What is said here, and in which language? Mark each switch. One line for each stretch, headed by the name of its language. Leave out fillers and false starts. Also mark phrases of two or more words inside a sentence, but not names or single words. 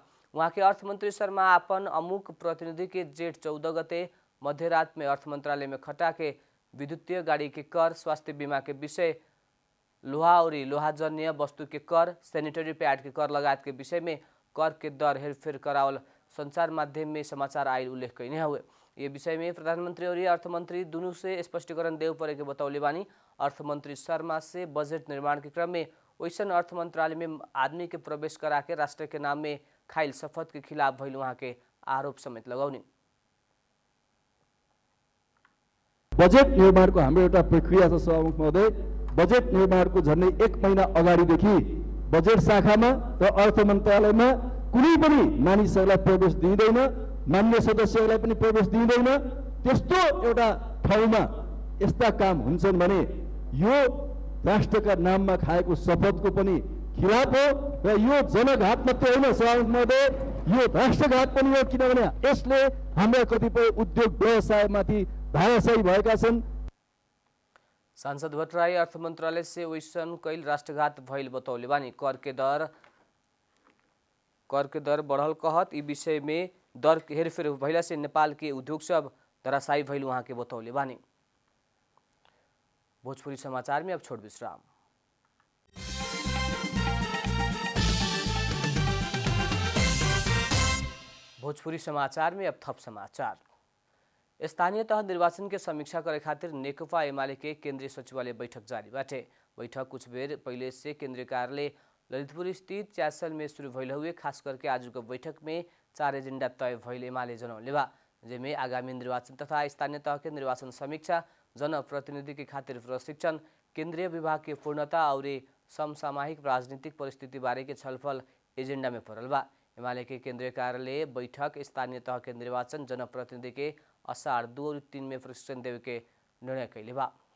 Bhojpuri: वहाँ के अर्थमंत्री शर्मा अपन अमुक प्रतिनिधि के जेठ 14 गते मध्यरात में अर्थ मंत्रालय में खटा के विद्युतीय गाड़ी के कर, स्वास्थ्य बीमा के विषय, लोहा और लोहाजन्य वस्तु के कर,
English: sanitary pad
Bhojpuri: के कर लगायत के विषय में कर के दर हेरफेर करावल संचार माध्यम में समाचार आयल उल्लेख कैने हुए। ये विषय में प्रधानमंत्री और अर्थमंत्री दोनों से स्पष्टीकरण देव परे के बतौले बानी। अर्थमंत्री शर्मा से बजट निर्माण के क्रम में वैसन अर्थ मंत्रालय में आदमी के प्रवेश करा के राष्ट्र के नाम में खाइल शपथ के खिलाफ भइल वहाँ के आरोप समेत लगाउने।
Nepali: बजेट निर्माणको हाम्रो एउटा प्रक्रिया छ सभामुख महोदय। बजेट निर्माणको झन्डै 1 महिना अगाडिदेखि बजेट शाखामा र अर्थ मन्त्रालयमा कुनै पनि मानिसहरूलाई प्रवेश दिइदैन, मान्य सदस्यहरूलाई पनि प्रवेश दिइदैन। त्यस्तो एउटा ठाउँमा यस्ता काम हुन्छन् भने यो राष्ट्रका नाममा खाएको शपथको पनि खिलाफ हो र यो जनघात मात्रै होइन सभामुख महोदय, यो राष्ट्रघात पनि हो, किनभने यसले हाम्रा कतिपय उद्योग व्यवसायमाथि धाराशायी भएका छन्।
Bhojpuri: सांसद भट्टराई अर्थ मंत्रालय से वैसन कैल राष्ट्रघात भइल बतौले बानी। कर के दर बढ़ल कहत ई विषय में दर हेरफेर भइला से नेपाल के उद्योग सब धराशायी भइल वहाँ के बतौले बानी। भोजपुरी समाचार में अब छोट विश्राम। भोजपुरी समाचार में अब थप समाचार। स्थानीय तह निर्वाचन के समीक्षा करे खातिर नेकपा एमाले के केंद्रीय सचिवालय बैठक जारी बाटे। बैठक कुछ बेर पहले से केंद्रीय कार्यालय ललितपुर स्थित च्यासल में शुरू भइल हुए। खास करके आज को बैठक में 4 एजेंडा तय भइल एमाले जनौले बा, जेमे आगामी निर्वाचन तथा स्थानीय तह के निर्वाचन समीक्षा, जनप्रतिनिधि के खातिर प्रशिक्षण, केंद्रीय विभाग के पूर्णता और समसामयिक राजनीतिक परिस्थिति बारे के छलफल एजेंडा में पड़ल बा। एमाले के केंद्रीय कार्यालय बैठक स्थानीय तह के निर्वाचन, जनप्रतिनिधि के अषाढ़ 2 और 3 में प्रशिक्षण देवे के निर्णय कैले बा।